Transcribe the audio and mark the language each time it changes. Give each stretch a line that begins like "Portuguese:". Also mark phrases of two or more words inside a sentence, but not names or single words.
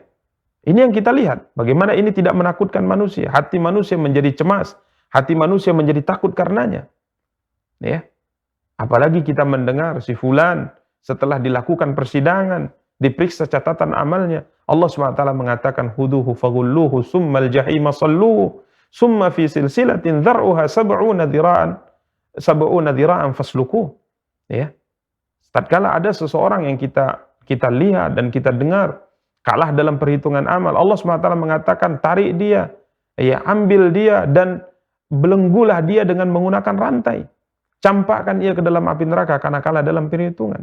Indonesian: Ini yang kita lihat, bagaimana ini tidak menakutkan manusia. Hati manusia menjadi cemas, hati manusia menjadi takut karenanya. Ya. Apalagi kita mendengar si fulan setelah dilakukan persidangan, diperiksa catatan amalnya, Allah SWT mengatakan
Arabic: خذوه فغلوه ثم الجحيم صلوه ثم في سلسلة ذرعها سبعون ذراعا فاسلكوه.
Indonesian: Ya. Tatkala ada seseorang yang kita lihat dan kita dengar kalah dalam perhitungan amal, Allah SWT mengatakan tarik dia, ya, ambil dia dan belenggulah dia dengan menggunakan rantai. Campakkan ia ke dalam api neraka karena kalah dalam perhitungan.